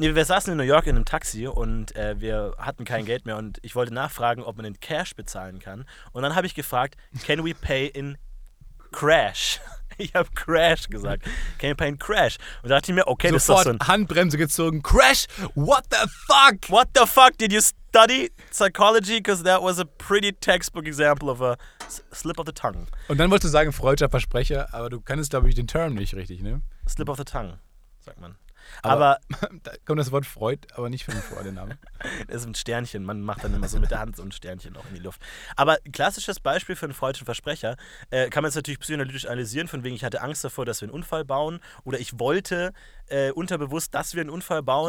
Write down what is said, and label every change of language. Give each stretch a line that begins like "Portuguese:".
German: Wir saßen in New York in einem Taxi und wir hatten kein Geld mehr. Und ich wollte nachfragen, ob man in Cash bezahlen kann. Und dann habe ich gefragt,
English: can we pay in Crash?
German: Ich habe Crash gesagt.
English: Can you pay in Crash?
German: Und da dachte ich mir, okay, sofort das ist doch so ein... Handbremse gezogen.
English: Crash? What the fuck? What the fuck? Did you study psychology? Because that was a pretty textbook example of a slip of the tongue.
German: Und dann wolltest du sagen, freudscher Versprecher, aber du kennst, glaube ich, den Term nicht richtig, ne? Slip of the tongue, sagt man. Aber da kommt das Wort Freud, aber nicht von dem Vornamen. Das ist ein Sternchen. Man macht dann immer so mit der Hand so ein Sternchen auch in die Luft. Aber klassisches Beispiel für einen freudschen Versprecher kann man jetzt natürlich psychoanalytisch analysieren, von wegen ich hatte Angst davor, dass wir einen Unfall bauen oder ich wollte unterbewusst, dass wir einen Unfall bauen,